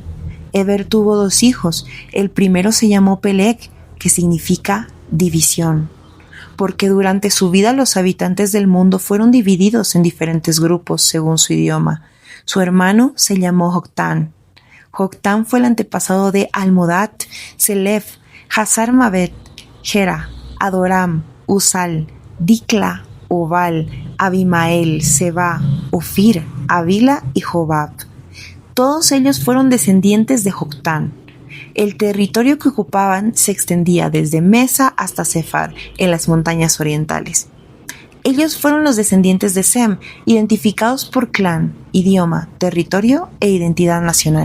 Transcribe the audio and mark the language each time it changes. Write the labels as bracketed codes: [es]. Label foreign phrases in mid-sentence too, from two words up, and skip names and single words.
[es] Eber tuvo 2 hijos. El primero se llamó Peleg, que significa división, porque durante su vida los habitantes del mundo fueron divididos en diferentes grupos según su idioma. Su hermano se llamó Joctán. Joctán fue el antepasado de Almodad, Selef, Hazar-Mavet, Gera, Adoram, Usal, Dikla, Obal, Abimael, Seba, Ofir, Avila y Jobab. Todos ellos fueron descendientes de Joctán. El territorio que ocupaban se extendía desde Mesa hasta Sefar, en las montañas orientales. Ellos fueron los descendientes de Sem, identificados por clan, idioma, territorio e identidad nacional.